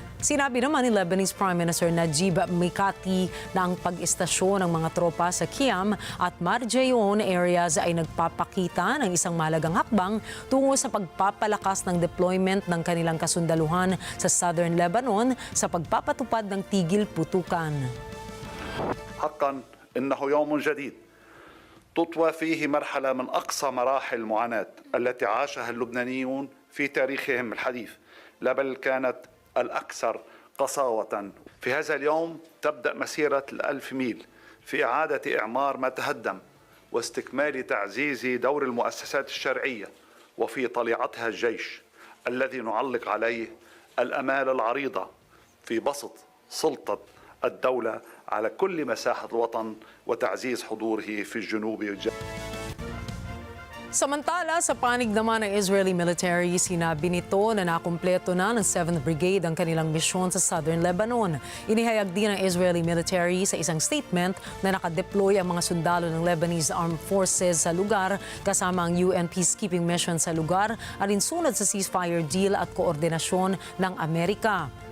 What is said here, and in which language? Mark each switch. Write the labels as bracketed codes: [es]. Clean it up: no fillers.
[tl] Sinabi naman ni Lebanese Prime Minister Najib Mikati na ang pag-istasyon ng mga tropa sa Qiyam at Marjayon areas ay nagpapakita ng isang mahalagang hakbang tungo sa pagpapalakas ng deployment ng kanilang kasundaluhan sa Southern Lebanon sa pagpapatupad ng tigil putukan. [ar] حقا إنه يوم جديد تطوى فيه مرحلة من أقصى مراحل المعاناة التي عاشها اللبنانيون في تاريخهم الحديث لا بل كانت الأكثر قساوة. في هذا اليوم تبدأ مسيرة 1000 ميل في إعادة إعمار ما تهدم واستكمال تعزيز دور المؤسسات الشرعية وفي طليعتها الجيش الذي نعلق عليه الآمال العريضة في بسط سلطة الدولة على كل مساحة الوطن وتعزيز حضوره في الجنوب والجنوب. [tl] Samantala, sa panig naman ng Israeli military, sinabi nito na nakumpleto na ng 7th Brigade ang kanilang misyon sa Southern Lebanon. Inihayag din ng Israeli military sa isang statement na nakadeploy ang mga sundalo ng Lebanese Armed Forces sa lugar kasama ang UN peacekeeping mission sa lugar alinsunod sa ceasefire deal at koordinasyon ng Amerika.